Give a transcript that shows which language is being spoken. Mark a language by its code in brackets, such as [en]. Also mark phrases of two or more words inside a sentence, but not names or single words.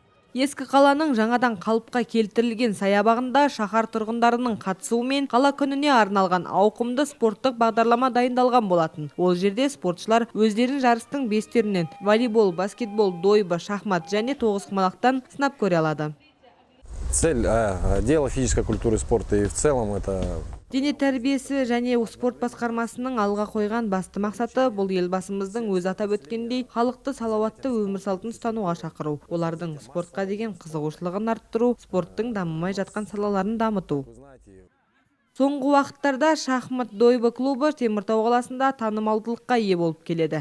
[kk] Ескі қаланың жаңадан қалыпқа келтірілген саябағында шаһар тұрғындарының қатысуымен қала күніне арналған ауқымды спорттық бағдарлама дайындалған болатын. Ол жерде спортшылар өздерін жарыстың 5 түрінен волейбол, баскетбол, дойбы, шахмат және тоғызқұмалақтан сынап көре алады. [ru] Цель отдела физической культуры и спорта и в целом это... [kk] Дене тәрбиесі және спорт басқармасының алға қойған басты мақсаты бұл елбасымыздың өз атап өткендей халықты салауатты өмір салтын ұстануға шақыру. Олардың спортқа деген қызығушылығын арттыру, спорттың дамымай жатқан салаларын дамыту. Соңғы уақыттарда шахмат дойбы клубы Теміртау қаласында танымалдылыққа ие болып келеді.